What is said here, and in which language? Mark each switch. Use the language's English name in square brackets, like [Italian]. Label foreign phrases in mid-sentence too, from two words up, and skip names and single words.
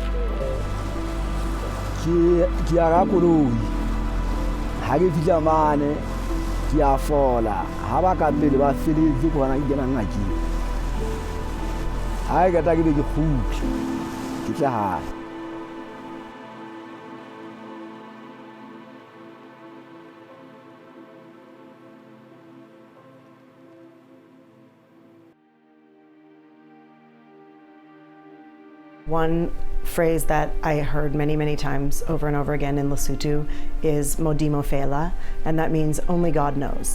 [Southern Sotho] ke ya ka koloi ha ke fihla mane ke a fola ha ba ka pele ba feletse ko bana ke kena ngakeng ha ke ta ke be ke kgutla ke tla hae. [English] One phrase that I heard many, many times over and over again in Lesotho is [Southern Sotho] Modimo Fela, [English] and that means only God knows.